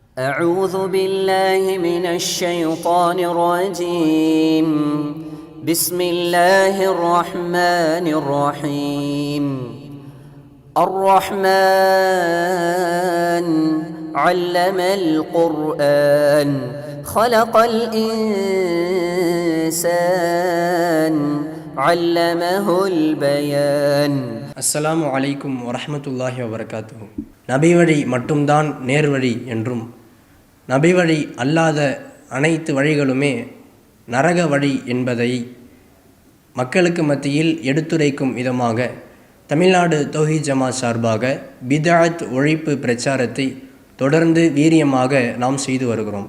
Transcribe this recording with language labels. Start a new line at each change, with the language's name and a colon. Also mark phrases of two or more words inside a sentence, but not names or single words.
Arabic: أعوذ بالله من الشيطان الرجيم بسم الله الرحمن الرحيم الرحمن علم القرآن خلق الإنسان علمه البيان. السلام عليكم ورحمة الله وبركاته.
Tamil: நபி வழி மட்டும்தான் நேர்வழி என்றும் நபி வழி அல்லாத அனைத்து வழிகளுமே நரக வழி என்பதை மக்களுக்கு மத்தியில் எடுத்துரைக்கும் விதமாக தமிழ்நாடு தௌஹீத் ஜமாத் சார்பாக பித்அத் ஒழிப்பு பிரச்சாரத்தை தொடர்ந்து வீரியமாக நாம் செய்து வருகிறோம்.